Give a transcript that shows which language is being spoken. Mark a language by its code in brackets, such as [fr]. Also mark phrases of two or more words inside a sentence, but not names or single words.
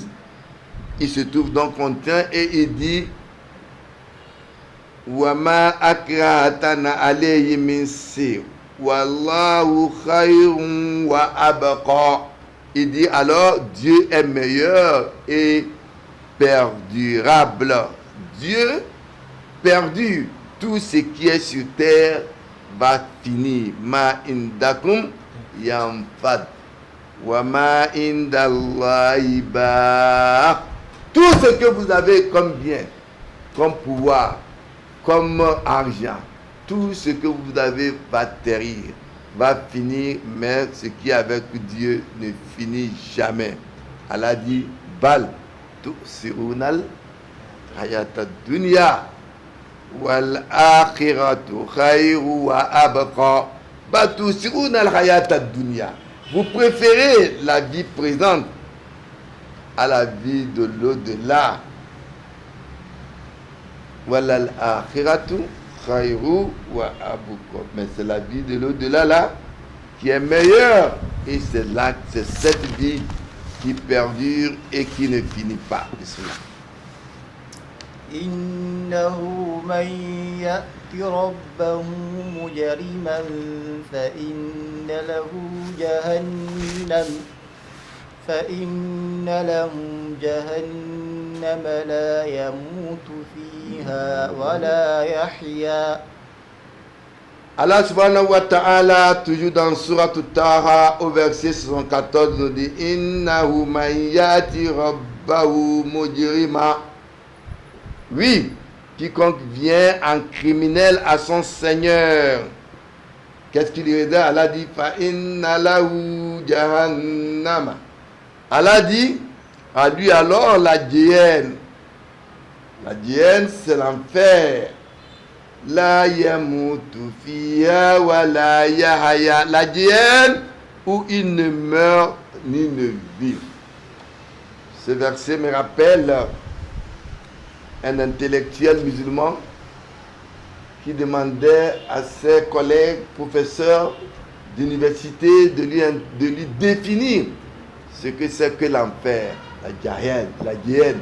[fr] Il se trouve donc contraint et il dit [ar] وما أكرهتنا عليه من السحر والله خير وأبقى. [fr] Il dit alors Dieu est meilleur et perdurable. Dieu perdure. Tout ce qui est sur terre va finir. [ar] ما عندكم ينفد وما عند الله باق. [fr] Tout ce que vous avez comme bien, comme pouvoir, comme argent, tout ce que vous avez va périr, va finir, mais ce qui est avec Dieu ne finit jamais. [ar] Allah dit بل تؤثرون الحياة الدنيا والآخرة خير وأبقى. بل تؤثرون الحياة الدنيا. [fr] Vous préférez la vie présente à la vie de l'au-delà. [ar] والآخرة خير وأبقى. [fr] Mais c'est la vie de l'au-delà là qui est meilleure, et c'est là, c'est cette vie qui perdure et qui ne finit pas. [ar] إنه من يأت ربه مجرما فإن له جهنم لا يموت فيها ولا يحيا. الله سبحانه وتعالى, [fr] toujours dans Surah Taha, au verset 74, nous dit [ar] إنه من يأت ربه مجرما. [fr] Oui, quiconque vient en criminel à son Seigneur, qu'est-ce qu'il lui dit? [ar] Allah dit فإن له جهنم. [fr] Allah dit à lui alors la géhenne. La géhenne, c'est l'enfer. [ar] لا يموت فيها ولا يحيا. [fr] La géhenne où il ne meurt ni ne vit. Ce verset me rappelle un intellectuel musulman qui demandait à ses collègues professeurs d'université de lui définir ce que c'est que l'enfer, la géhenne.